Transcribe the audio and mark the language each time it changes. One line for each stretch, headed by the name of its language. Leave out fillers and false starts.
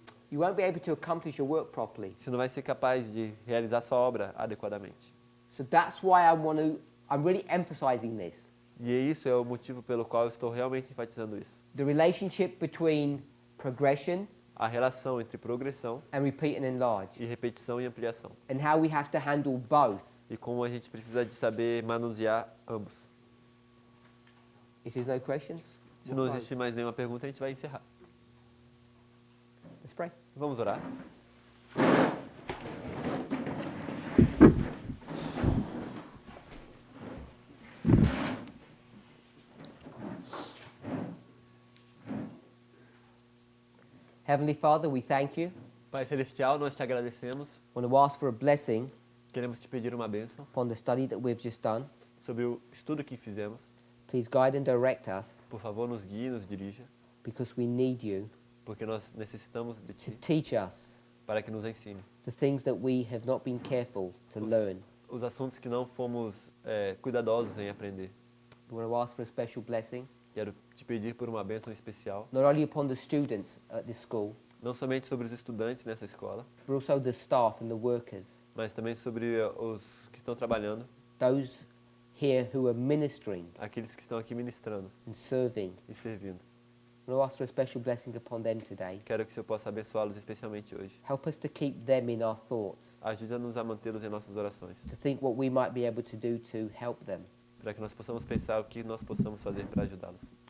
English: you won't be able to accomplish your work properly.
Portuguese: você não vai ser capaz de realizar sua obra adequadamente.
English: So that's why I'm really emphasizing this.
Portuguese: E isso é o motivo pelo qual eu estou realmente enfatizando isso.
English: The relationship between progression
Portuguese: A relação entre progressão
English: and repeat and enlarge,
Portuguese: e repetição e ampliação.
English: and how we have to handle both.
Portuguese: E como a gente precisa de saber manusear ambos.
English: If there's no questions,
Portuguese: Se não existe mais nenhuma pergunta, a gente vai encerrar.
English: let's pray.
Portuguese: Vamos orar?
English: Heavenly Father, we thank you.
Portuguese: Pai Celestial, nós te agradecemos.
English: I want to ask for a blessing
Portuguese: Queremos te pedir uma bênção
English: upon the study that we've just done.
Portuguese: sobre o estudo que fizemos.
English: Please guide and direct us,
Portuguese: Por favor, nos guie, nos dirija,
English: because we need you
Portuguese: porque nós necessitamos de
English: to
Portuguese: ti
English: teach us
Portuguese: para que nos ensine.
English: the things that we have not been careful to learn.
Portuguese: Os assuntos que não fomos cuidadosos em aprender.
English: We want to ask for a special blessing,
Portuguese: Quero te pedir por uma bênção especial,
English: not only upon the students at this school,
Portuguese: não somente sobre os estudantes nessa escola,
English: but also the staff and the workers,
Portuguese: mas também sobre os que estão trabalhando,
English: those here who are ministering
Portuguese: aqueles que estão aqui ministrando
English: and serving.
Portuguese: e servindo.
English: I want to ask for a special blessing upon them today.
Portuguese: Quero que o Senhor possa abençoá-los especialmente hoje.
English: Help us to keep them in our thoughts,
Portuguese: Ajuda-nos a mantê-los em nossas orações,
English: to think what we might be able to do to help them.
Portuguese: para que nós possamos pensar o que nós possamos fazer para ajudá-los.